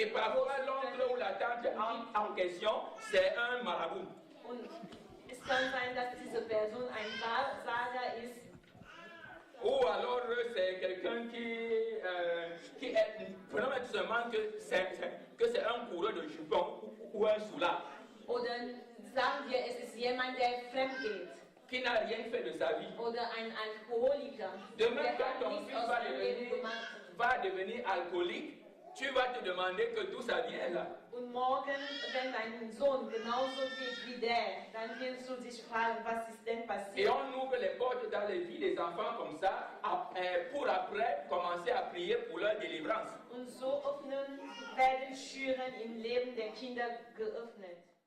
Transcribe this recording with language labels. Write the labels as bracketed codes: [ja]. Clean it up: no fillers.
[fr] Et parfois l'oncle ou la tante en question, c'est un marabout. [de] Und es kann sein, dass diese Person ein Wahrsager ist. [fr] Ou alors c'est quelqu'un qui est, prenons tout simplement que c'est un coureur de jupon ou un soulard. [de] Oder sagen wir, es ist jemand, der fremd geht. [fr] Qui n'a rien fait de sa vie. [de] Oder ein Alkoholiker. [fr] Demain, quand ton fils va devenir alcoolique, tu vas te demander que d'où ça vient là. [de] Und morgen, wenn dein Sohn genauso wird wie der, dann wirst du dich fragen, was ist denn passiert? [fr] Et on ouvre les portes dans les vies des enfants comme ça, pour après commencer à prier pour leur délivrance. [de] Und so werden Türen im Leben der Kinder geöffnet.